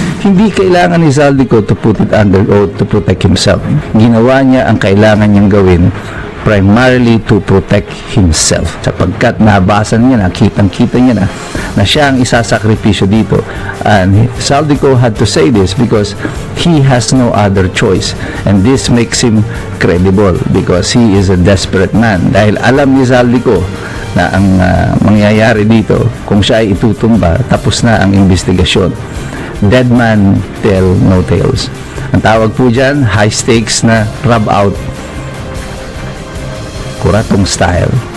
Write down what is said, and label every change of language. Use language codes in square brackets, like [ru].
[tl] Hindi kailangan ni [en] Zaldico to put it under oath to protect himself. [tl] Ginawa niya ang kailangan niyang gawin [en] primarily to protect himself. [tl] Sapagkat nabasa niya na, kitang-kita niya na siya ang isasakripisyo dito. [en] And Zaldico had to say this because he has no other choice. And this makes him credible because he is a desperate man. [tl] Dahil alam ni Zaldico na ang mangyayari dito, kung siya ay itutumba, tapos na ang investigasyon. [en] Dead man tell no tales. [tl] Ang tawag po dyan, [en] high stakes na rub out, kuratong style.